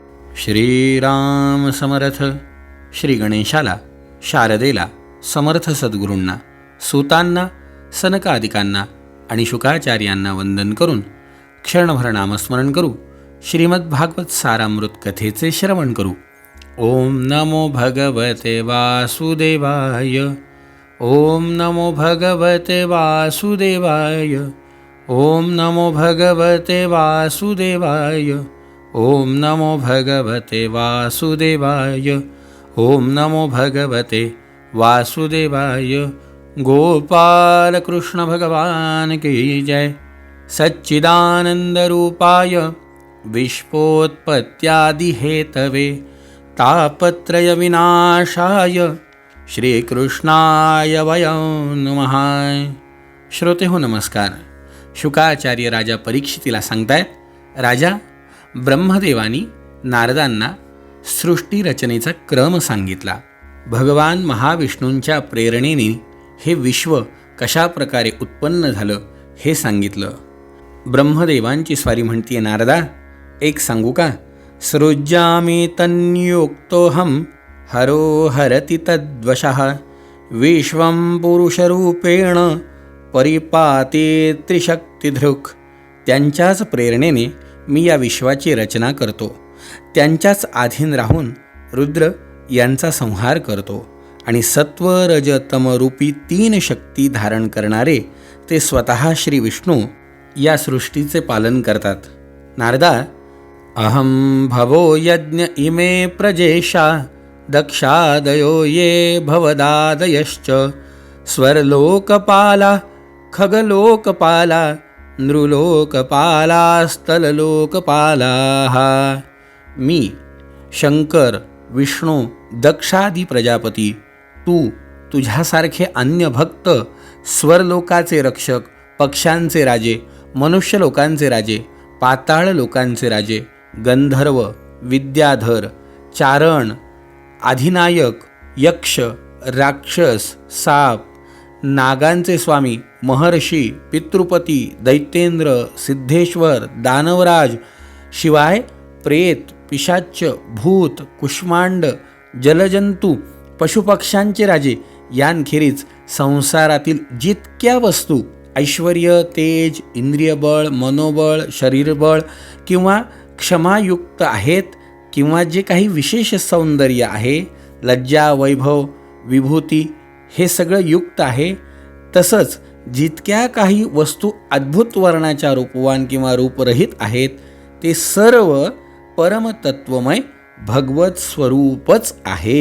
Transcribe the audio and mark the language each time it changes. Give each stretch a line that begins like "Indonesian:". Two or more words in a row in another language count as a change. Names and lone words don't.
Marathi: श्रीराम समर्थ. श्री गणेशाला, शारदेला, समर्थ सद्गुरूंना, सूतांना, सनकादिकांना आणि शुकाचार्यांना वंदन करून क्षणभर नामस्मरण करू. श्रीमद्भागवत सारामृत कथेचे श्रवण करू.
Sanskrit: ओम नमो भगवते वासुदेवाय. ओम नमो भगवते वासुदेवाय. ओम नमो भगवते वासुदेवाय. ओम नमो भगवते वासुदेवाय. ओम नमो भगवते वासुदेवाय.
Hindi: गोपाल कृष्ण भगवान की जय.
Sanskrit: सच्चिदानंद रूपाय विश्वोत्पत्त्यादि हेतवे तापत्रय विनाशाय श्रीकृष्णाय वयं नमः.
Marathi: श्रोते हो नमस्कार. शुकाचार्य राजा परीक्षितीला सांगतायत, राजा, ब्रह्मदेवानी नारदांना सृष्टीरचनेचा क्रम सांगितला. भगवान महाविष्णूंच्या प्रेरणेने हे विश्व कशा प्रकारे उत्पन्न झालं हे सांगितलं. ब्रह्मदेवांची स्वारी म्हणतीये, नारदा, एक सांगू का?
Sanskrit: सृज्यामि तन्योक्तोऽहं हरो हरति तद्वशः विश्वं पुरुषरूपेण परिपाते त्रिशक्तिधृक्.
Marathi: त्यांच्याच प्रेरणेने मी या विश्वाची रचना करतो. त्यांच्याच अधीन राहून रुद्र यांचा संहार करतो आणि सत्व रज तम रूपी 3 शक्ती धारण करणारे ते स्वतः श्री विष्णू या सृष्टीचे पालन करतात.
Sanskrit: नारदा, अहं भवो यज्ञ इमे प्रजेशा दक्षादयो ये भवदादयश्च स्वर्लोकपाला खगलोकपाला नृलोकपालास्तललोकपालाः.
Marathi: मी शंकर, विष्णू, दक्षादी प्रजापती, तुझ्यासारखे अन्य भक्त, स्वर्लोकाचे रक्षक, पक्ष्यांचे राजे, मनुष्य लोकांचे राजे, पाताळ लोकांचे राजे, गंधर्व, विद्याधर, चारण, अधिनायक, यक्ष, राक्षस, साप, नागांचे स्वामी, महर्षी, पितृपती, दैत्येंद्र, सिद्धेश्वर, दानवराज, शिवाय प्रेत, पिशाच्च, भूत, कुष्मांड, जलजंतू, पशुपक्ष्यांचे राजे यांखेरीज संसारातील जितक्या वस्तू ऐश्वर्य, तेज, इंद्रियबळ, मनोबळ, शरीरबळ किंवा क्षमायुक्त आहेत किंवा जे काही विशेष सौंदर्य आहे, लज्जा, वैभव, विभूती, हे सगळं युक्त आहे, तसंच जितक्या काही वस्तू अद्भुत वर्णाच्या रूपवान किंवा रूपरहित आहेत, ते सर्व परमतत्वमय भगवत स्वरूपच आहे.